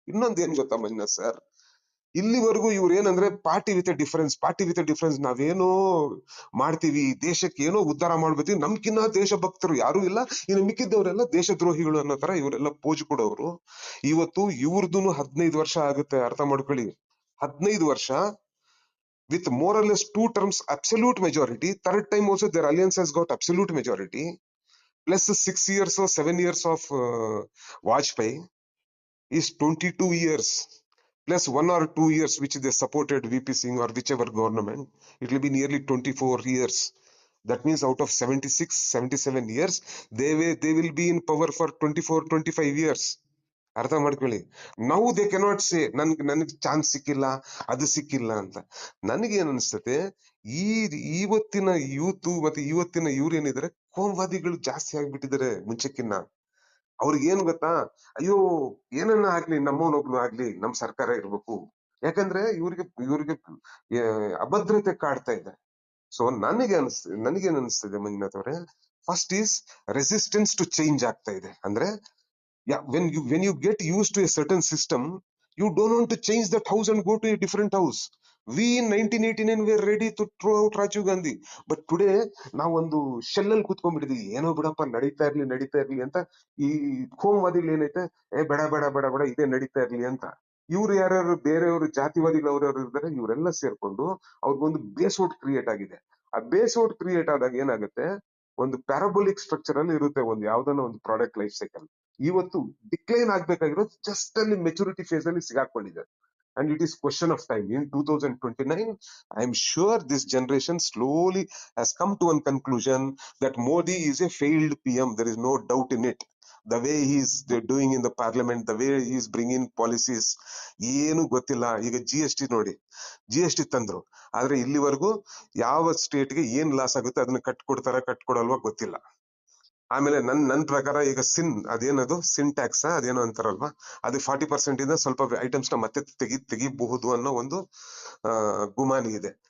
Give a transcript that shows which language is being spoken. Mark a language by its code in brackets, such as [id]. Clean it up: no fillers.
[kn] ಇನ್ನೊಂದು ಏನ್ ಗೊತ್ತಾ ಮಂಜುನಾಥ್ ಸರ್, ಇಲ್ಲಿವರೆಗೂ ಇವ್ರು ಏನಂದ್ರೆ ಪಾರ್ಟಿ ವಿತ್ ಡಿಫರೆನ್ಸ್ ನಾವೇನೋ ಮಾಡ್ತೀವಿ, ದೇಶಕ್ಕೆ ಏನೋ ಉದ್ಧಾರ ಮಾಡ್ಬೇಕು, ನಮ್ಕಿನ್ನ ದೇಶ ಭಕ್ತರು ಯಾರು ಇಲ್ಲ, ಇನ್ನು ಮಿಕ್ಕಿದ್ದವರೆಲ್ಲ ದೇಶದ್ರೋಹಿಗಳು ಅನ್ನೋ ತರ ಇವರೆಲ್ಲ ಪೋಜ್ ಕೊಡೋರು. ಇವತ್ತು ಇವ್ರದ್ದು 15 ವರ್ಷ ಆಗುತ್ತೆ, ಅರ್ಥ ಮಾಡ್ಕೊಳ್ಳಿ. 15 ವರ್ಷ [en] with more or less 2 terms absolute majority. Third time also their alliance has got absolute majority, plus 6 years or 7 years of Vajpayee is 22 years, plus 1 or 2 years which they supported VP Singh or whichever government. It will be nearly 24 years. That means out of 76-77 years, they will be in power for 24-25 years. [kn] ಅರ್ಥ ಮಾಡ್ಕೊಳ್ಳಿ. ನಾವು [en] they cannot say [kn] ನನ್ಗೆ chance ಸಿಕ್ಕಿಲ್ಲ, ಅದು ಸಿಕ್ಕಿಲ್ಲ ಅಂತ. ನನಗೇನ್ ಅನ್ಸ್ತತೆ, ಈ ಇವತ್ತಿನ ಯೂತ್ ಮತ್ತೆ ಇವತ್ತಿನ ಇವ್ರೇನಿದ್ದಾರೆ ಕೋಮುವಾದಿಗಳು ಜಾಸ್ತಿ ಆಗ್ಬಿಟ್ಟಿದ್ದಾರೆ ಮುಂಚೆಕ್ಕಿನ್ನ. ಅವ್ರಿಗೆ ಏನ್ ಗೊತ್ತಾ, ಅಯ್ಯೋ ಏನನ್ನ ಆಗ್ಲಿ ನಮ್ಮವನೊಬ್ನು ಆಗ್ಲಿ ನಮ್ ಸರ್ಕಾರ ಇರ್ಬೇಕು, ಯಾಕಂದ್ರೆ ಇವ್ರಿಗೆ ಅಭದ್ರತೆ ಕಾಡ್ತಾ ಇದೆ. ಸೊ ನನಗೇನ್ ಅನಿಸ್ತಿದೆ ಮಂಜುನಾಥ್ ಅವರೇ, [en] first is resistance to change [kn] ಆಗ್ತಾ ಇದೆ. [en] ಅಂದ್ರೆ when you get used to a certain system, you don't want to change that house and go to a different house. We in 1989 were ready to throw out Rajiv Gandhi, but today [kn] ನಾವೊಂದು shell ಅಲ್ಲಿ ಕೂತ್ಕೊಂಡ್ಬಿಟ್ಟಿದೀವಿ, ಏನೋ ಬಿಡಪ್ಪ ನಡೀತಾ ಇರ್ಲಿ ಅಂತ. ಈ ಕೋಮುವಾದಿಗಳು ಏನೈತೆ, ಬೇಡ ಇದೇ ನಡೀತಾ ಇರ್ಲಿ ಅಂತ. ಇವ್ರು ಯಾರ್ಯಾರು ಬೇರೆಯವರು ಜಾತಿವಾದಿಗಳು ಅವ್ರವ್ರು ಇರ್ತಾರೆ, ಇವರೆಲ್ಲ ಸೇರ್ಕೊಂಡು ಅವ್ರಿಗೊಂದು ಬೇಸ್ ಔಟ್ ಕ್ರಿಯೇಟ್ ಆಗಿದೆ. ಆ ಬೇಸ್ ಔಟ್ ಕ್ರಿಯೇಟ್ ಆದಾಗ ಏನಾಗುತ್ತೆ, ಒಂದು ಪ್ಯಾರಾಬೋಲಿಕ್ ಸ್ಟ್ರಕ್ಚರ್ ಅಲ್ಲಿ ಇರುತ್ತೆ ಒಂದು ಯಾವ್ದನ್ನ ಒಂದು ಪ್ರಾಡಕ್ಟ್ ಲೈಫ್ ಸೈಕಲ್. ಇವತ್ತು ಡಿಕ್ಲೈನ್ ಆಗ್ಬೇಕಾಗಿರೋದು ಜಸ್ಟ್ ಅಲ್ಲಿ ಮೆಚುರಿಟಿ ಫೇಸ್ ಅಲ್ಲಿ ಸಿಗಾಕೊಂಡಿದೆ. [en] And it is question of time. In 2029, I am sure this generation slowly has come to one conclusion that Modi is a failed PM. There is no doubt in it. The way he is doing in the parliament, the way he is bringing policies, [kn] ಏನು ಗೊತ್ತಿಲ್ಲ. ಈಗ GST ನೋಡಿ, GST ತಂದ್ರು, ಆದ್ರೆ ಇಲ್ಲಿವರೆಗೂ ಯಾವ ಸ್ಟೇಟ್ಗೆ ಏನ್ loss ಆಗುತ್ತೆ ಅದನ್ನ ಕಟ್ಕೊಡಲ್ವಾ ಗೊತ್ತಿಲ್ಲ. ಆಮೇಲೆ ನನ್ ಪ್ರಕಾರ ಈಗ ಅದೇನದು ಸಿನ್ ಟ್ಯಾಕ್ಸ್ ಅದೇನೋ ಅಂತಾರಲ್ವಾ, ಅದು 40% ಇಂದ ಸ್ವಲ್ಪ ಐಟಮ್ಸ್ ನ ಮತ್ತೆ ತೆಗಿಬಹುದು ಅನ್ನೋ ಒಂದು ಗುಮಾನಿ ಇದೆ.